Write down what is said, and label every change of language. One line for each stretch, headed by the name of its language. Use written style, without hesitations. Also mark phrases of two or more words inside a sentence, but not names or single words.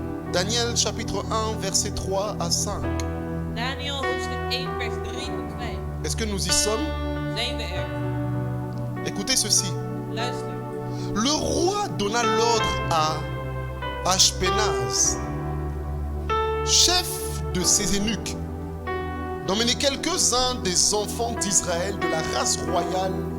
French: Daniel chapitre 1, verset 3 à 5.
Dutch: Daniel hoofdstuk 1 vers 3 tot 5.
French: Est-ce que nous y sommes?
Dutch: Zijn we er?
French: Écoutez ceci.
Dutch: Luister.
French: Le roi donna l'ordre à Ashpenaz, chef de ses eunuques, d'emmener quelques-uns des enfants d'Israël de la race royale